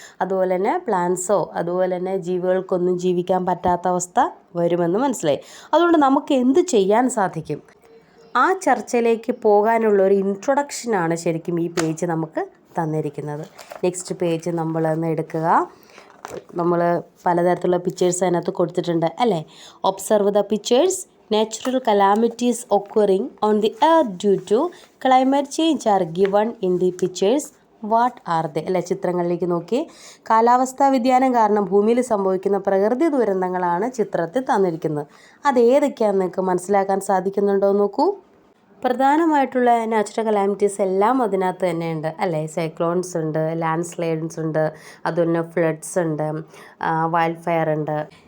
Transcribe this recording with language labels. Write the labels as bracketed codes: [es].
[ml] അതുപോലെ തന്നെ പ്ലാന്റ്സോ അതുപോലെ തന്നെ ജീവികൾക്കൊന്നും ജീവിക്കാൻ പറ്റാത്ത അവസ്ഥ വരുമെന്ന് മനസ്സിലായി. അതുകൊണ്ട് നമുക്ക് എന്ത് ചെയ്യാൻ സാധിക്കും? ആ ചർച്ചയിലേക്ക് പോകാനുള്ള ഒരു ഇൻട്രൊഡക്ഷനാണ് ശരിക്കും ഈ പേജ് നമുക്ക് തന്നിരിക്കുന്നത്. നെക്സ്റ്റ് പേജ് നമ്മളൊന്ന് എടുക്കുക. നമ്മൾ പലതരത്തിലുള്ള പിക്ചേഴ്സ് അതിനകത്ത് കൊടുത്തിട്ടുണ്ട് അല്ലേ. [en] Observe the pictures. Natural calamities occurring on the earth due to climate change are given in the pictures. What are they? [ml] അല്ലെ, ചിത്രങ്ങളിലേക്ക് നോക്കി. കാലാവസ്ഥാ വ്യതിയാനം കാരണം ഭൂമിയിൽ സംഭവിക്കുന്ന പ്രകൃതി ദുരന്തങ്ങളാണ് ചിത്രത്തിൽ തന്നിരിക്കുന്നത്. അതേതൊക്കെയാണെന്ന് നിങ്ങൾക്ക് മനസ്സിലാക്കാൻ സാധിക്കുന്നുണ്ടോ നോക്കൂ. പ്രധാനമായിട്ടുള്ള നാച്ചുറൽ കലാമിറ്റീസ് എല്ലാം അതിനകത്ത് തന്നെയുണ്ട് അല്ലേ. സൈക്ലോൺസ് ഉണ്ട്, ലാൻഡ് സ്ലൈഡ്സ് ഉണ്ട്, അതുപോലെ ഫ്ലഡ്സ് ഉണ്ട്, വൈൽഡ് ഫയർ ഉണ്ട്.